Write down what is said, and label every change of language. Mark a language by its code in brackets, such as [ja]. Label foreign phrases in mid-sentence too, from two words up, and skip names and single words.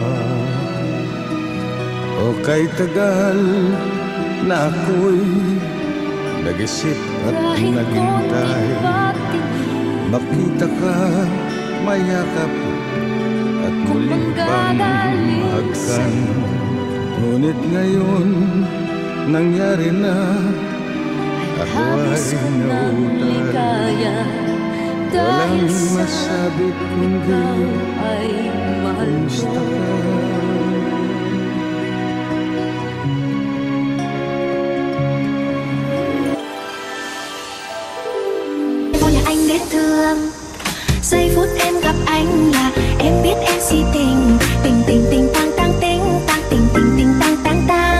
[tl] O kay tagal na ako'y nag-isip at naghintay, makita ka, mayakap at muling pang mahagkan. Ngunit ngayon nangyari na, ako ay nautay. Walang masabi kundi kumusta ka? [vi] Anh biết thương, giây phút em gặp anh là em biết em si tình, tình tình tình tang tang tình tang tình tình tình tang tang tang.